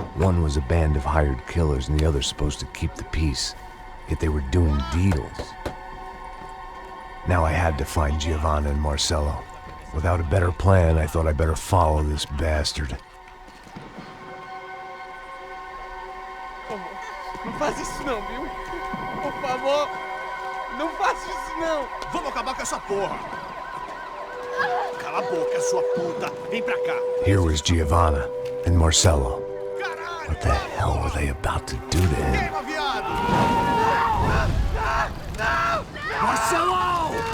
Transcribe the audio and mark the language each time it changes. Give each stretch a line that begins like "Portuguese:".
English: One was a band of hired killers and the other supposed to keep the peace. Yet they were doing deals. Now I had to find Giovanna and Marcelo. Without a better plan, I thought I'd better follow this bastard.
Portuguese: Não faz isso não, viu? Por favor, não faça isso não! Vamos acabar com essa porra! Cala a boca, sua puta. Vem pra cá.
English: Here was Giovanna and Marcello. What the hell were they about to do to him?
Portuguese: Queima, viado! Marcelo!